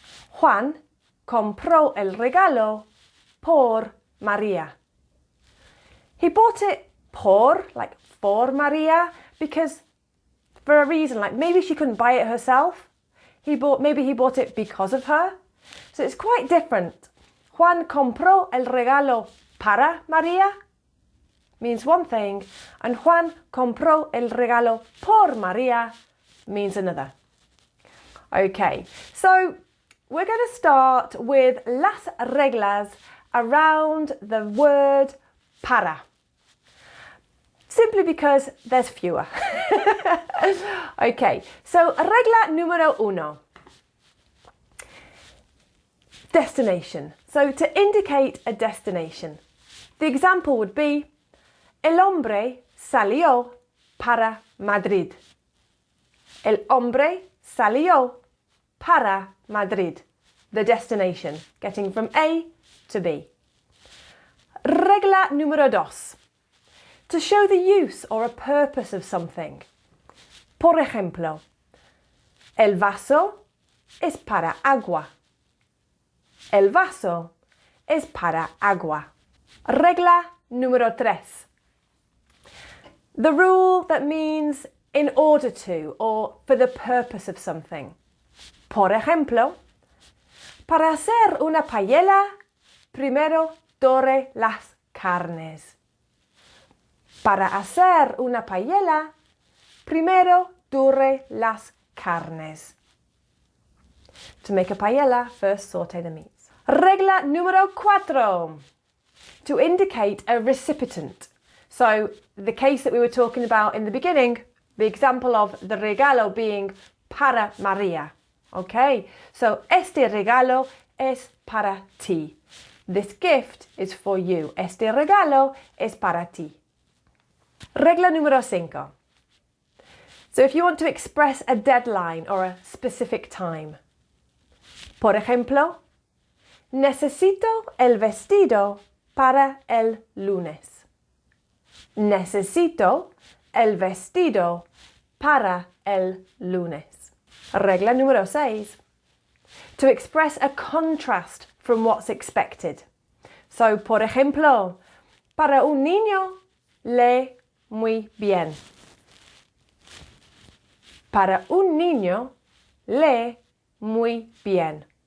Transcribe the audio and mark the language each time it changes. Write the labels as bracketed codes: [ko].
[es] Juan compró el regalo por Maria. [en] He bought it por, like for Maria, because for a reason, like maybe she couldn't buy it herself. Maybe he bought it because of her. So it's quite different. [es] Juan compró el regalo para Maria [en] means one thing, and [es] Juan compró el regalo por Maria [en] means another. Okay, so we're going to start with las reglas around the word para, simply because there's fewer. Okay, so [es] regla número uno. [en] Destination. So to indicate a destination, the example would be [es] el hombre salió para Madrid. El hombre salió para Madrid. [en] The destination, getting from A to B. [es] Regla número dos. [en] To show the use or a purpose of something. [es] Por ejemplo, el vaso es para agua. El vaso es para agua. Regla número tres. [en] The rule that means in order to or for the purpose of something. [es] Por ejemplo, para hacer una paella, primero dore las carnes. Para hacer una paella, primero dore las carnes. [en] To make a paella, first saute the meats. [es] Regla número cuatro. [en] To indicate a recipient. So the case that we were talking about in the beginning, the example of the regalo being para Maria. Okay, so [es] este regalo es para ti. [en] This gift is for you. [es] Este regalo es para ti. Regla número cinco. [en] So if you want to express a deadline or a specific time. [es] Por ejemplo, necesito el vestido para el lunes. Necesito el vestido para el lunes. Regla número seis. [en] To express a contrast from what's expected. So, [es] por ejemplo, para un niño, lee muy bien. Para un niño, lee muy bien.